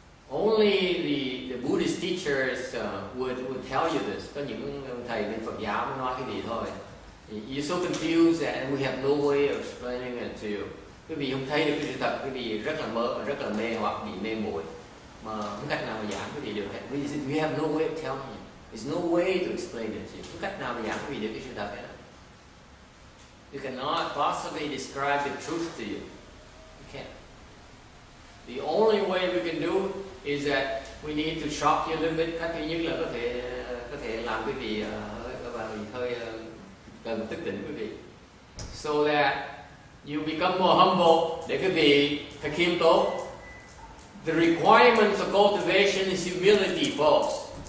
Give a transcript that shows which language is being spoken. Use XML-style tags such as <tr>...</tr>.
<en>Only the Buddhist teachers would tell you this.</en> <vi>Có những thầy bên Phật giáo mới nói cái gì thôi.</vi> <en>You're so confused and we have no way of explaining it to you.</en> <vi>Quý vị không thấy được cái sự thật, quý vị rất là mê hoặc bị mê muội mà không cách nào mà giảng quý vị được.</vi> <en>We have no way of telling you. There's no way to explain it to you.</en> <vi>Không cách nào mà giảng quý vị được cái sự thật này.</vi> <en>You cannot possibly describe the truth to you. You can't. The only way we can do is that we need to shock you a little bit.</en> <vi>Cách duy nhất là có thể làm quý vị hơi cần thức tỉnh quý vị.</vi> <en>So that you become more humble,</en> <vi>để quý vị phải khiêm tốn.</vi> <en>The requirements of cultivation is humility, folks.</en>